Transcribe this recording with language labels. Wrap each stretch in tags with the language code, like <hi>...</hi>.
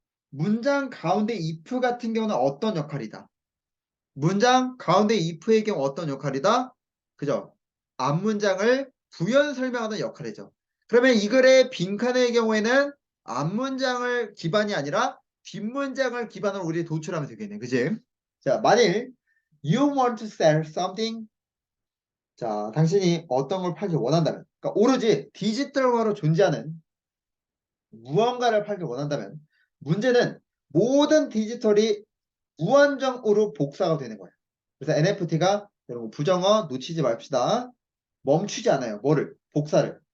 <ko>문장 가운데 if 같은 경우는 어떤 역할이다? 문장 가운데 if의 경우 어떤 역할이다? 그죠? 앞문장을 부연 설명하는 역할이죠. 그러면 이 글의 빈칸의 경우에는 앞문장을 기반이 아니라 뒷문장을 기반으로 우리 도출하면 되겠네. 그지? 자, 만일</ko> <en>you want to sell something.</en> <ko>자, 당신이 어떤 걸 팔기 원한다면, 그러니까 오로지 디지털화로 존재하는 무언가를 팔기 원한다면, 문제는 모든 디지털이 무한정으로 복사가 되는 거예요. 그래서 NFT가 여러분 부정어 놓치지 맙시다. 멈추지 않아요. 뭐를? 복사를.</ko>